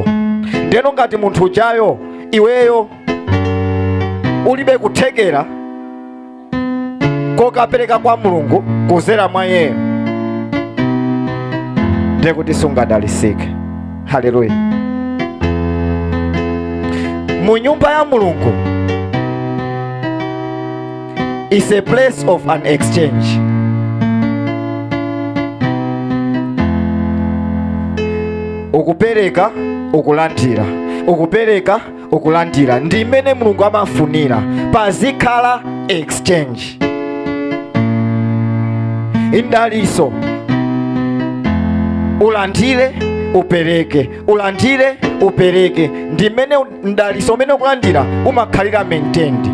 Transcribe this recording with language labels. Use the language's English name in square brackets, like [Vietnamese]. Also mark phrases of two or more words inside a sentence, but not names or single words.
[Nyanja] Ndeno ngati munthu ujayo iweyo ulibe kuthekera kokapereka kwa Mulungu kuzera mwa yeyo, ndekuti sungadalisike. [English] Haleluya. [Nyanja] Mu nyumba ya Mulungu [English] is a place of an exchange. [Nyanja] Ukupereka ukulandira, ukupereka ukulandira, ndi imene Mulungu amafunira. Pazikhala exchange. Indaliso ulandire upereke, ulandire upereke, ndi mene ndaliso mene ukulandira umakhalira maintained.